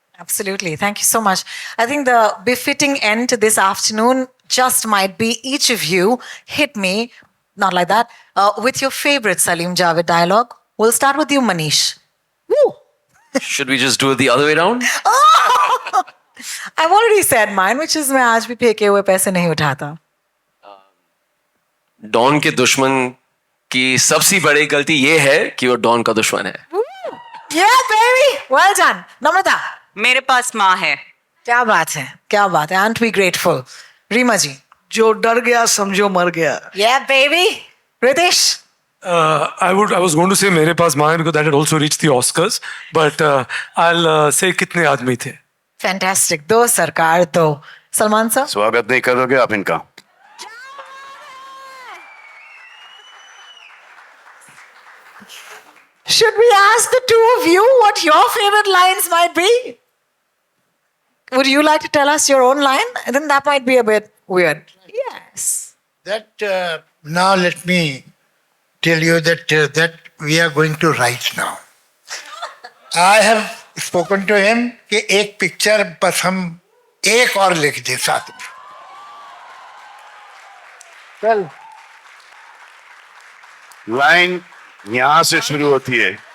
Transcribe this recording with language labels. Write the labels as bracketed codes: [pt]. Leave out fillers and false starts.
[en] Absolutely. Thank you so much. I think the befitting end to this afternoon just might be each of you hit me, not like that, with your favorite Salim Javed dialogue. We'll start with you, Manish. Woo! Should we just do it the other way around? Oh! I've already said mine, which is [hi] मैं आज भी फेंके हुए पैसे नहीं उठाता. Don के दुश्मन की सबसे बड़ी गलती ये है कि वो डॉन का दुश्मन है. [en] Yeah, baby. Well done. Namrata. [hi] मेरे पास माँ है. क्या बात है, क्या बात है. [en] Aren't we grateful? [hi] Rima ji. जो डर गया समझो मर गया. [en] Yeah, baby. Ritesh. I was going to say [hi] मेरे पास माँ है [en] because that had also reached the Oscars, but I'll say [hi] कितने आदमी थे. [en] Fantastic. [hi] दो सरकार तो. [en] Salman sir. [hi] स्वागत नहीं करोगे आप इनका. [en] Should we ask the two of you what your favorite lines might be? Would you like to tell us your own line? And then that might be a bit weird. Yes. That now let me tell you that we are going to write now. I have spoken to him [hi] कि एक picture बस हम एक और लिख दें साथ में. चल. लाइन यहाँ से शुरू होती है.